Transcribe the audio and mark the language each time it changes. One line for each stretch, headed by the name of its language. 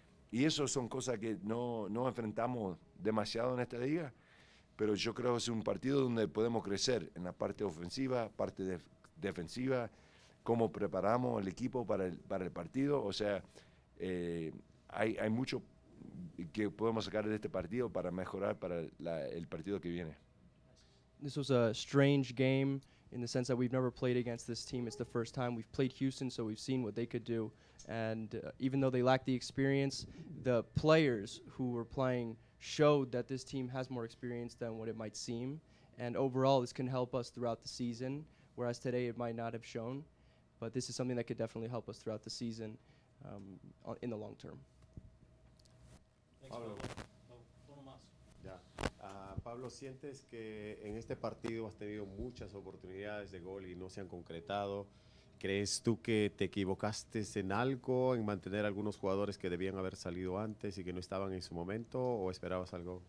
Spanish: Y eso son cosas que no enfrentamos demasiado en esta liga, pero yo creo que es un partido donde podemos crecer en la parte ofensiva, parte defensiva, cómo preparamos el equipo para el partido. O sea, hay mucho que podemos sacar de este partido para mejorar para el partido que viene.
English: This was a strange game in the sense that we've never played against this team. It's the first time we've played Houston, so we've seen what they could do. And even though they lack the experience, the players who were playing showed that this team has more experience than what it might seem. And overall, this can help us throughout the season, whereas today it might not have shown. But this is something that could definitely help us throughout the season in the long term.
Spanish: Pablo. Ya. Pablo, ¿sientes que en este partido has tenido muchas oportunidades de gol y no se han concretado? ¿Crees tú que te equivocaste en algo, en mantener algunos jugadores que debían haber salido antes y que no estaban en su momento, o esperabas algo?